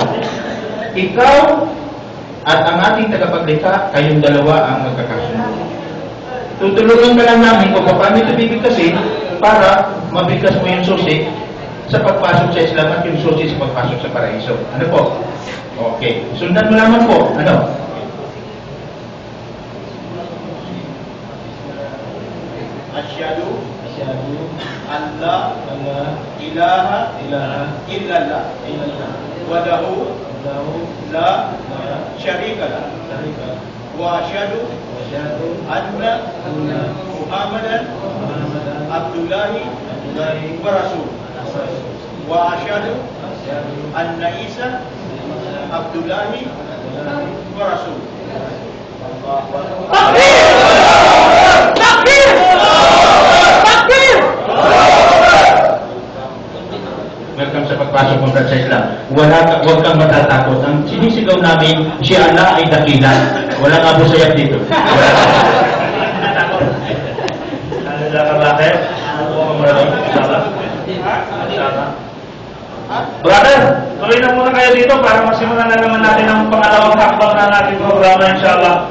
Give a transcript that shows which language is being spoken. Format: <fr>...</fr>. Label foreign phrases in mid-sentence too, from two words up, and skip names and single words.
<tl>Ikaw at ang ating tagapaglikha, kayong dalawa ang magkakasunod. Tutulungan ka lang namin kung paano ito bibigkasin para mabigkas mo yung susi sa pagpasok sa Islam at yung susi sa pagpasok sa paraiso. Ano po? Okay. Sundan mo naman po. Ano?</tl> <ar>أشهد أن لا إله إلا الله و له لا شريك له وأشهد أن محمدا عبد الله ورسول وأشهد أن عيسى عبد الله ورسول.</ar> <tl>Takbir! Takbir! Welcome sa pagpasok mo sa Islam. Huwag kang matatakot. Ang sinisigaw namin, si Allah ay dakilan. Walang Abu Sayyaf dito. Brother, tuloy na muna kayo dito para masimulan na naman natin ang pangalawang hakbang ng ating programa, inshallah.</tl>